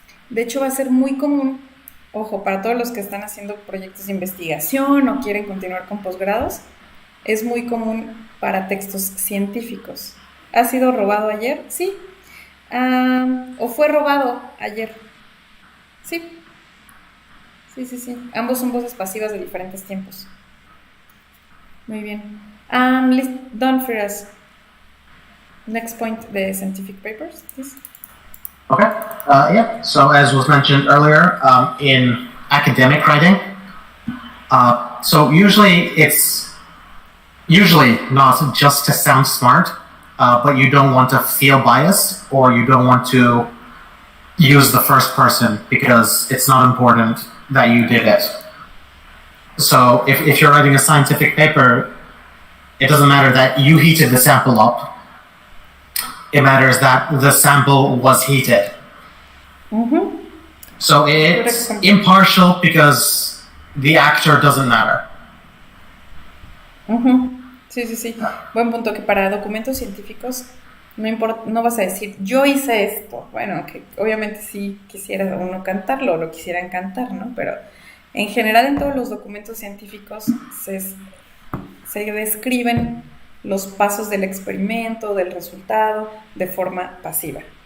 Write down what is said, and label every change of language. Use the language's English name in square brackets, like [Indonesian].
[Spanish] De hecho, va a ser muy común, ojo, para todos los que están haciendo proyectos de investigación o quieren continuar con posgrados, es muy común para textos científicos. ¿Ha sido robado ayer? Sí. ¿O fue robado ayer? Sí. Sí. Ambos son voces pasivas de diferentes tiempos. Muy bien. [English] Done, [Spanish] Firas. [English] Next point, the scientific papers, please. Okay. Yeah. So as was mentioned earlier, in academic writing, so usually it's not just to sound smart, but you don't want to feel biased or you don't want to use the first person because it's not important that you did it. So if you're writing a scientific paper, it doesn't matter that you heated the sample up. It matters that the sample was heated. Mm-hmm. So it's impartial because the actor doesn't matter. [Spanish] Uh-huh. Sí. Buen punto, que para documentos científicos no importa, no vas a decir, yo hice esto. Bueno, que obviamente sí quisiera uno cantarlo, o lo quisieran cantar, ¿no? Pero en general en todos los documentos científicos se describen los pasos del experimento, del resultado, de forma pasiva.